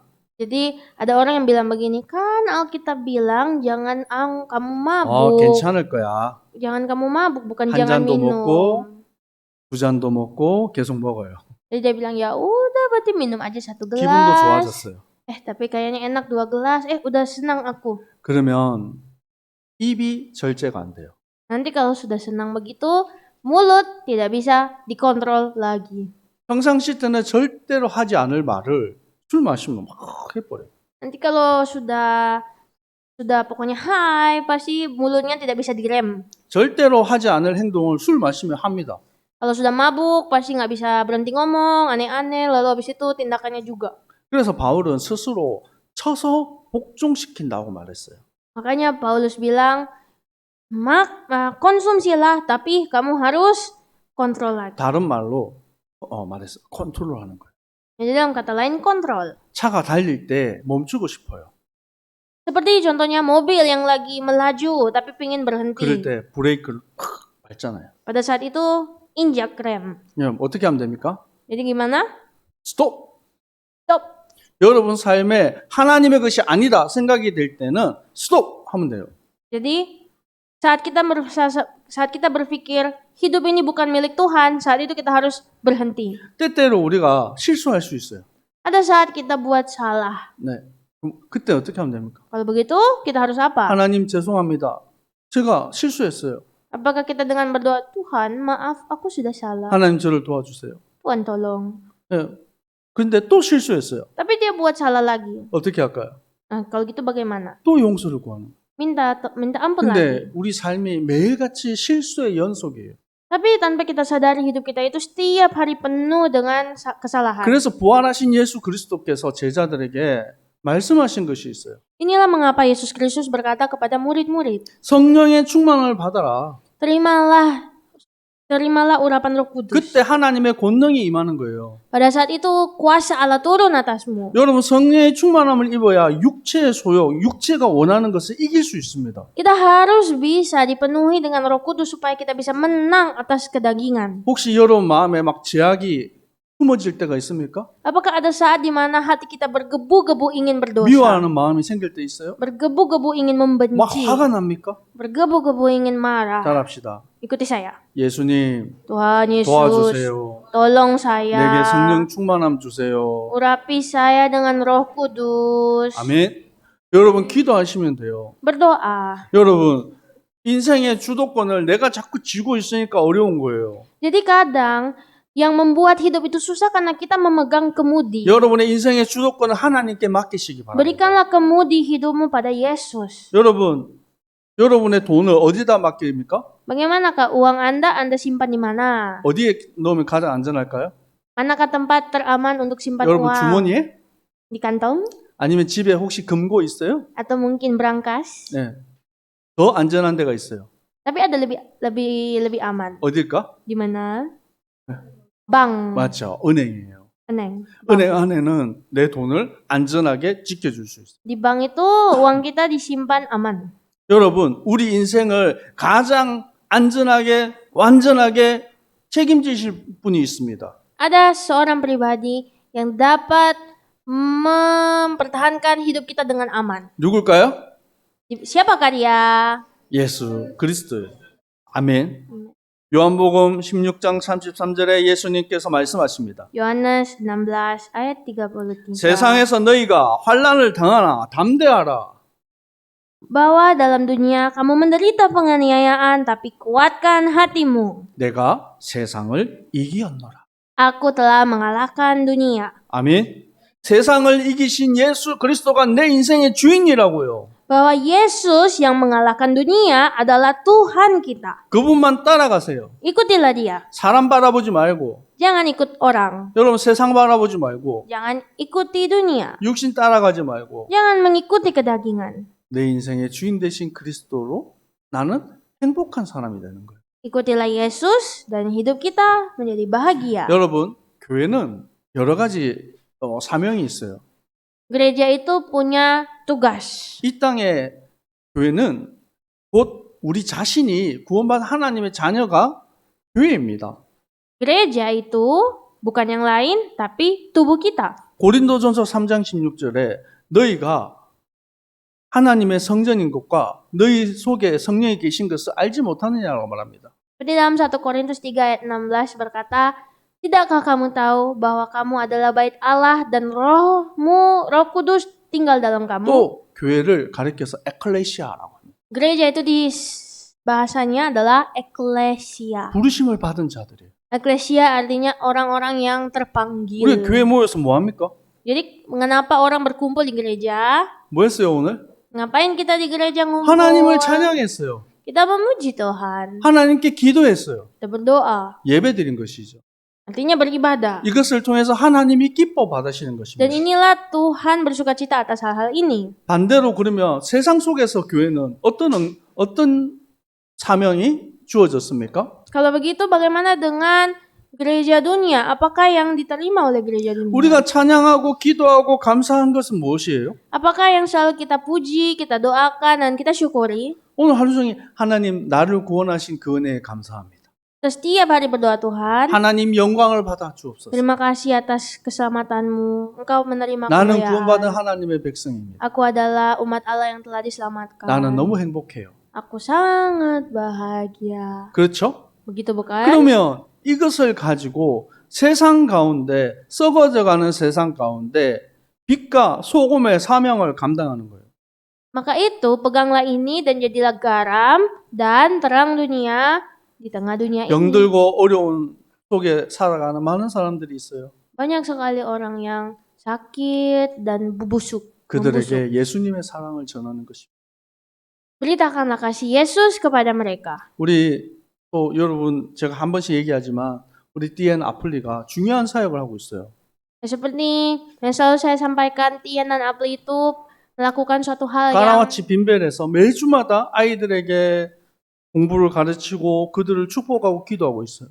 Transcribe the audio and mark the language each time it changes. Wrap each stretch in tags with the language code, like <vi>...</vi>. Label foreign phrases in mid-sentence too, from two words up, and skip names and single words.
<id>Jadi ada orang yang bilang begini, kan Alkitab bilang jangan kamu mabuk.</id> <ko>괜찮을 거야.</ko> <id>jangan kamu mabuk, bukan</id> <ko>한</ko> <id>jangan</id> <ko>잔도</ko> <id>minum.</id> <ko>먹고 2잔도 먹고 계속 먹어요.</ko> <id>Jadi dia bilang, ya udah berarti minum aja 1</id> <ko>기분도</ko> <id>gelas.</id> <ko>좋아졌어요.</ko> <id>Tapi kayaknya enak 2 gelas. Udah senang aku.</id> <ko>그러면 입이 절제가 안 돼요.</ko> <id>Nanti kalau sudah senang begitu, mulut tidak bisa dikontrol lagi.</id> <ko>평상시 때는 절대로 하지 않을 말을 술 마시면 막 해버려요.</ko> <id>Nanti kalau sudah pokoknya high, pasti mulutnya tidak bisa direm.</id> <ko>절대로 하지 않을 행동을 술 마시면 합니다.</ko> <id>Kalau sudah mabuk, pasti nggak bisa berhenti ngomong, aneh-aneh, lalu habis itu tindakannya juga.</id> <ko>그래서 바울은 스스로 쳐서 복종시킨다고 말했어요.</ko> <id>Makanya Paulus bilang, konsumsilah, tapi kamu harus kontrol lagi.</id> <ko>다른 말로 말했어요. 컨트롤하는 거예요.</ko> <id>Jadi dalam kata lain, kontrol.</id> <ko>차가 달릴 때 멈추고 싶어요.</ko> <id>Seperti contohnya mobil yang lagi melaju, tapi pengen berhenti.</id> <ko>그럴 때 브레이크를 밟잖아요.</ko> <id>Pada saat itu, injak rem.</id> <ko>그럼 어떻게 하면 됩니까?</ko> <id>Jadi gimana?</id> <ko>스톱!</ko> <id>Stop.</id> <ko>여러분 삶에 하나님의 것이 아니다 생각이 될 때는 스톱! 하면 돼요.</ko> <id>Jadi saat kita berpikir hidup ini bukan milik Tuhan, saat itu kita harus berhenti.</id> <ko>때때로 우리가 실수할 수 있어요.</ko> <id>Ada saat kita buat salah.</id> <ko>네. 그럼 그때 어떻게 하면 됩니까?</ko> <id>Kalau begitu, kita harus apa?</id> <ko>하나님 죄송합니다. 제가 실수했어요.</ko> <id>Apakah kita dengan berdoa, Tuhan, maaf, aku sudah salah.</id> <ko>하나님 저를 도와주세요.</ko> <id>Tuhan tolong.</id> <ko>예. 근데 또 실수했어요.</ko> <id>Tapi dia buat salah lagi.</id> <ko>어떻게 할까요?</ko> <id>Nah, kalau gitu bagaimana?</id> <ko>또 용서를 구하는.</ko> <id>Minta ampun lagi.</id> <ko>근데 우리 삶이 매일같이 실수의 연속이에요.</ko> <id>Tapi tanpa kita sadari hidup kita itu setiap hari penuh dengan kesalahan.</id> <ko>그래서 부활하신 예수 그리스도께서 제자들에게 말씀하신 것이 있어요.</ko> <id>Inilah mengapa Yesus Kristus berkata kepada murid-murid,</id> <ko>성령의 충만을 받아라.</ko> <id>terimalah urapan Roh Kudus.</id> <ko>그때 하나님의 권능이 임하는 거예요.</ko> <id>Pada saat itu kuasa Allah turun atasmu.</id> <ko>여러분 성령의 충만함을 입어야 육체의 소욕, 육체가 원하는 것을 이길 수 있습니다.</ko> <id>Kita harus bisa dipenuhi dengan Roh Kudus supaya kita bisa menang atas kedagingan.</id> <ko>혹시 여러분 마음에 막 제약이 품어질 때가 있습니까?</ko> <id>Apakah ada saat di mana hati kita bergebu-gebu ingin berdosa?</id> <ko>미워하는 마음이 생길 때 있어요?</ko> <id>Bergebu-gebu ingin</id> <ko>막</ko> <id>membenci.</id> <ko>화가 납니까?</ko> <id>Bergebu-gebu ingin marah.</id> <ko>따라합시다.</ko> <id>Ikuti saya.</id> <ko>예수님</ko> <id>Tuhan Yesus,</id> <ko>도와주세요.</ko> <id>tolong saya.</id> <ko>내게 성령 충만함 주세요.</ko> <id>Urapi saya dengan Roh Kudus.</id> <ko>아멘. 여러분 기도하시면 돼요.</ko> <id>Berdoa.</id> <ko>여러분 인생의 주도권을 내가 자꾸 쥐고 있으니까 어려운 거예요.</ko> <id>Jadi kadang yang membuat hidup itu susah karena kita memegang kemudi.</id> <ko>여러분의 인생의 주도권을 하나님께 맡기시기 바랍니다.</ko> <id>Berikanlah kemudi hidupmu pada Yesus.</id> <ko>여러분, 여러분의 돈을 어디다 맡깁니까?</ko> <id>Bagaimanakah uang Anda simpan di mana?</id> <ko>어디에 넣으면 가장 안전할까요?</ko> <id>Manakah tempat teraman untuk simpan</id> <ko>여러분</ko> <id>uang?</id> <ko>주머니에?</ko> <id>Di kantong?</id> <ko>아니면 집에 혹시 금고 있어요?</ko> <id>Atau mungkin brankas?</id> <ko>네. 더 안전한 데가 있어요.</ko> <id>Tapi ada lebih aman.</id> <ko>어딜까?</ko> <id>Di mana? Bank.</id> <ko>맞죠. 은행이에요.</ko> <id>Bank.</id> <ko>은행 안에는 내 돈을 안전하게 지켜줄 수 있어요.</ko> <id>Di bank itu uang kita disimpan aman.</id> <ko>여러분, 우리 인생을 가장 안전하게, 완전하게 책임지실 분이 있습니다.</ko> <id>Ada seorang pribadi yang dapat mempertahankan hidup kita dengan aman.</id> <ko>누굴까요?</ko> <id>Siapakah dia?</id> <ko>예수 그리스도예요. 아멘. 요한복음 16장 33절에 예수님께서 말씀하십니다.</ko> <id>Yohanes 16 ayat 33.</id> <ko>세상에서 너희가 환난을 당하나 담대하라.</ko> <id>Bahwa dalam dunia kamu menderita penganiayaan, tapi kuatkan hatimu.</id> <ko>내가 세상을 이기었노라.</ko> <id>Aku telah mengalahkan dunia.</id> <ko>아멘. 세상을 이기신 예수 그리스도가 내 인생의 주인이라고요.</ko> <id>Bahwa Yesus yang mengalahkan dunia adalah Tuhan kita.</id> <ko>그분만 따라가세요.</ko> <id>Ikutilah dia.</id> <ko>사람 바라보지 말고,</ko> <id>Jangan ikut orang.</id> <ko>여러분 세상 바라보지 말고,</ko> <id>Jangan ikuti dunia.</id> <ko>육신 따라가지 말고,</ko> <id>Jangan mengikuti kedagingan.</id> <ko>내 인생의 주인 되신 그리스도로 나는 행복한 사람이 되는 거예요.</ko> <id>Ikutilah Yesus dan hidup kita menjadi bahagia.</id> <ko>여러분, 교회는 여러 가지 사명이 있어요.</ko> <id>Gereja itu punya tugas.</id> <ko>이 땅의 교회는 곧 우리 자신이 구원받은 하나님의 자녀가 교회입니다.</ko> <id>Gereja itu bukan yang lain, tapi tubuh kita.</id> <ko>고린도전서 3장 16절에 너희가 하나님의 성전인 것과 너희 속에 성령이 계신 것을 알지 못하느냐라고 말합니다.</ko> <id>Seperti dalam 1 Korintus 3 ayat 16 berkata, "Tidakkah kamu tahu bahwa kamu adalah bait Allah dan Roh Kudus tinggal dalam kamu?"</id> <ko>또 교회를 가리켜서 에클레시아라고 합니다.</ko> <id>Gereja itu di bahasanya adalah eklesia.</id> <ko>부르심을 받은 자들이에요.</ko> <id>Eklesia artinya orang-orang yang</id> <ko>우리</ko> <id>terpanggil.</id> <ko>교회 모여서 뭐 합니까?</ko> <id>Jadi mengapa orang berkumpul di gereja?</id> <ko>뭐 했어요 오늘?</ko> <id>Ngapain kita di gereja ngumpul?</id> <ko>하나님을 찬양했어요.</ko> <id>Kita memuji Tuhan.</id> <ko>하나님께 기도했어요.</ko> <id>Kita berdoa.</id> <ko>예배드린 것이죠.</ko> <id>Artinya beribadah.</id> <ko>이것을 통해서 하나님이 기뻐 받으시는</ko> <id>Dan</id> <ko>것입니다.</ko> <id>inilah Tuhan bersukacita atas hal-hal ini.</id> <ko>반대로 그러면 세상 속에서 교회는 어떤 사명이 주어졌습니까?</ko> <id>Kalau begitu bagaimana dengan gereja dunia? Apakah yang diterima oleh gereja dunia?</id> <ko>우리가 찬양하고 기도하고 감사한 것은 무엇이에요?</ko> <id>Apakah yang selalu kita puji, kita doakan, dan kita syukuri?</id> <ko>오늘 하루 종일 하나님 나를 구원하신 그 은혜에 감사합니다.</ko> <id>Setiap hari berdoa, Tuhan,</id> <ko>하나님 영광을 받아 주옵소서.</ko> <id>terima kasih atas keselamatanmu. Engkau menerima</id> <ko>나는</ko> <id>kemuliaan.</id> <ko>구원받은 하나님의 백성입니다.</ko> <id>Aku adalah umat Allah yang telah diselamatkan.</id> <ko>나는 너무 행복해요.</ko> <id>Aku sangat bahagia.</id> <ko>그렇죠?</ko> <id>Begitu bukan?</id> <ko>그러면 이것을 가지고 세상 가운데 썩어져가는 세상 가운데 빛과 소금의 사명을 감당하는 거예요.</ko> <id>Maka itu, peganglah ini dan jadilah garam dan terang dunia di tengah dunia ini.</id> <ko>병들고 어려운 속에 살아가는 많은 사람들이 있어요.</ko> <id>Banyak sekali orang yang sakit dan membusuk.</id> <ko>그들에게 예수님의 사랑을 전하는 것입니다.</ko> <id>Beritakanlah kasih Yesus kepada mereka.</id> <ko>우리 또 여러분 제가 한 번씩 얘기하지만 우리 디엔 아플리가 중요한 사역을 하고 있어요.</ko> <id>Seperti yang selalu saya sampaikan, Tian dan Apli itu melakukan suatu hal yang</id> <ko>가나와치 빈벨에서 매주마다 아이들에게 공부를 가르치고 그들을 축복하고 기도하고 있어요.</ko>